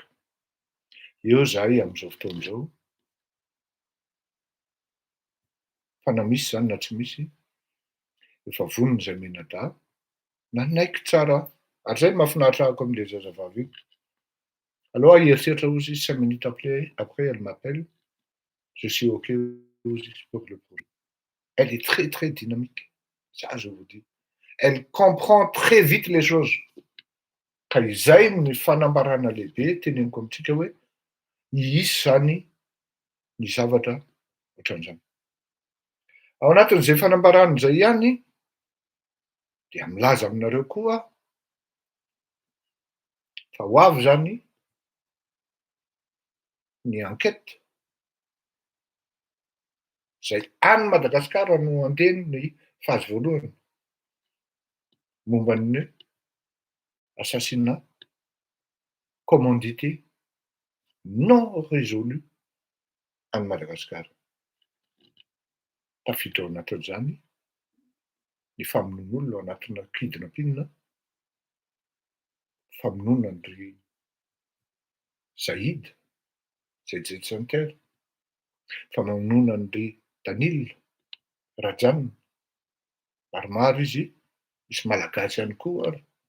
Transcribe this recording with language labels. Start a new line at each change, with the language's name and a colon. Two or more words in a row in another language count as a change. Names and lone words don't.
Malagasy: Eo zahay amin'izao fotoana izao, fa na misy zany na tsy misy, efa vonona izay menada, nanaiky tsara. Ary zay mahafinaritra ahako amin'le zazavavy io.
French: Alors
Malagasy: eritreritra ozy
French: 5 minutes après elle m'appelle, je suis OK pour le projet. Elle est très très dynamique, ça je vous dis. Elle comprend très vite les choses.
Malagasy: Ka izay ny fanambarana lehibe teneniko amintsika hoe hisy zany ny zavatra ohatran'izany. Ao anatin'izay fanambarana izay ihany dia milaza aminareo koa fa ho avy zany ny enquête zay any Madagasikara no andeny ny phase voalohany momba ny
French: assassinat commandité non résolu
Malagasy: any Madagasikara. Tafiditra ao anatin'izany ny famonoan'olona ao anatina kidnapping, famonoana andry Zaïd, Zaïd Santer, famonoana andry Danil Rajany, maromaro izy, misy malagasy ihany koa ary.